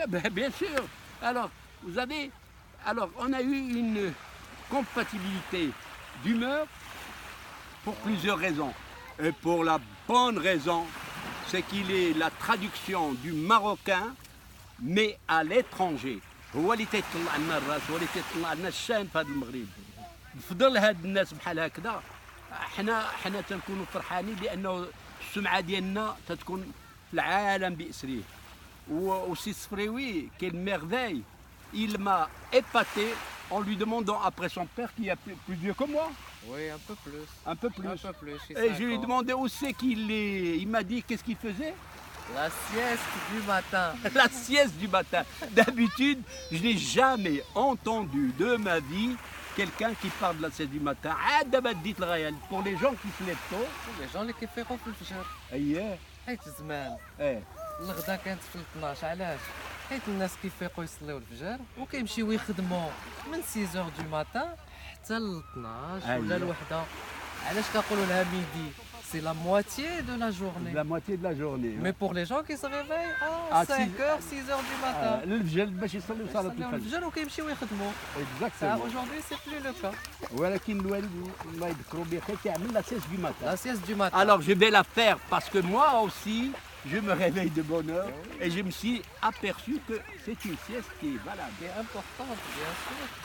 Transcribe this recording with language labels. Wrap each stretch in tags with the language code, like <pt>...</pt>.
<fr>Bien sûr. Alors, vous avez... Alors, on a eu une compatibilité d'humeur pour plusieurs raisons. Et pour la bonne raison, c'est qu'il est la traduction du marocain, mais à l'étranger.</fr> <ar>هو اللي تيطلع لنا الراس، هو اللي تيطلع لنا الشان في هذا المغرب. بفضل هاد الناس بحال هكذا حنا تنكونوا فرحانين لانه السمعه ديالنا تتكون في العالم باسره. وسي الصفريوي كاين ميرفاي.</ar> <fr>Il m'a épaté en lui demandant après son père qui est plus vieux que moi. Oui, un peu plus. Un peu plus. Un peu plus. Et je lui ai demandé où c'est qu'il est. Il m'a dit qu'est-ce qu'il faisait. La sieste du matin. La sieste du matin. D'habitude, je n'ai jamais entendu de ma vie quelqu'un qui parle de la sieste du matin. Pour les gens qui se lèvent tôt. Les gens</fr> <ar>اللي كيفيقوا في الفجر. اييه. حيت زمان. الغدا كانت في 12 علاش؟ حيت الناس كيفيقوا يصليو الفجر وكيمشيو يخدموا من 6</ar> <fr>du matin</fr> <ar>حتى ل 12 ولا الوحده. علاش كنقولوا لها ميدي؟</ar> <fr>C'est la moitié de la journée. La moitié de la journée. Mais pour les gens qui se réveillent à 5h, 6h du matin.</fr> <ar>الفجر باش يصليو صلاة الفجر. الفجر وكيمشيو يخدموا.</ar> <fr>Exactement. Aujourd'hui, c'est plus le cas.</fr> <ar>ولكن الوالد الله يذكره بخير كيعمل</ar> <fr>la sieste du matin. La sieste du matin. Alors je vais la faire parce que moi aussi je me réveille de bonne heure et je me suis aperçu que c'est une sieste qui est valable. C'est importante, bien sûr.</fr>